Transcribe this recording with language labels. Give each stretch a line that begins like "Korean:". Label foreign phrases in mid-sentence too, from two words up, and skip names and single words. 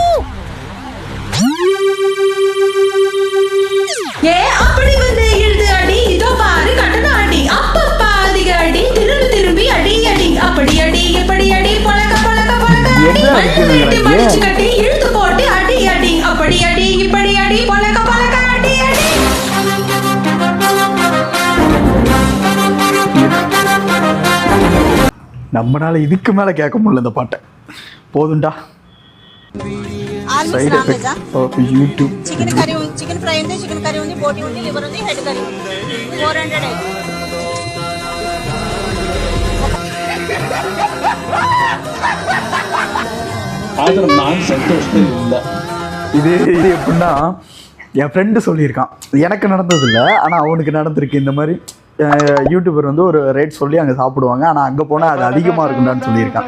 Tamil: ஏ அப்படி வந்து இழுது அடி, இதோ பாரு கட்டண அடி, அப்பப்பா அதிக அடி, திரும்பி திரும்பி அடி அடி, அப்படி அடி இப்படி அடி, பழக்க பழக்க பழக்க அடி, மண்ணு மடிச்சு கட்டி இழுத்து போட்டு அடி அடி, அப்படி அடி இப்படி அடி, பழக்க பழக்க அடி அடி. நம்மளால இதுக்கு மேல கேட்க முடியல இந்த பாட்டை. போதும்டா.
English: side effect of YouTube. chicken curry
Telugu: ఉంది,
English: chicken fry
Telugu: ఉంది,
English: chicken curry
Telugu: ఉంది, బోటి ఉంది, లివర్ ఉంది,
English: head curry
Telugu: ఉంది. 400
Tamil: இது இது எப்படின்னா, என் ஃப்ரெண்டு சொல்லியிருக்கான். எனக்கு நடந்தது இல்லை, ஆனால் அவனுக்கு நடந்திருக்கு. இந்த மாதிரி யூடியூபர் வந்து ஒரு ரேட் சொல்லி அங்கே சாப்பிடுவாங்க, ஆனால் அங்கே போனால் அது அதிகமாக இருக்குண்டான்னு சொல்லியிருக்கான்.